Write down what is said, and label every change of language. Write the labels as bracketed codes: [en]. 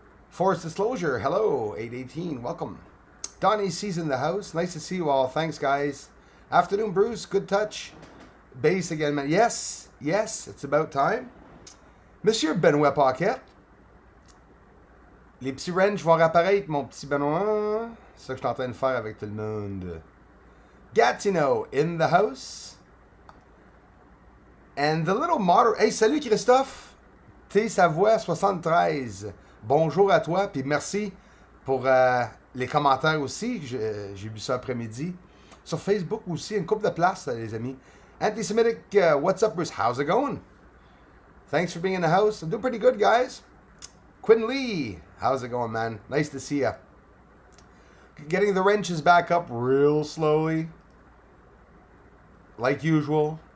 [en] Forced Disclosure, hello, 818, welcome. Donnie C's in the house, nice to see you all, thanks guys. Afternoon Bruce, good touch. Bass again, man, yes, it's about time. [fr] Monsieur Benoît Paquette. Les petits ranges vont réapparaître, mon petit Benoît. C'est ça que je suis en train de faire avec tout le monde. [en] Gatineau in the house. And the little moderator. Hey, salut Christophe. [fr] T Savoie 73. Bonjour à toi, puis merci pour les commentaires aussi. J'ai vu ça après-midi. Sur Facebook aussi, une couple de places, les amis. [en] Anti-Semitic, what's up, Bruce? How's it going? Thanks for being in the house. I'm doing pretty good, guys. Quinn Lee, how's it going, man? Nice to see ya. Getting the wrenches back up real slowly. Like usual.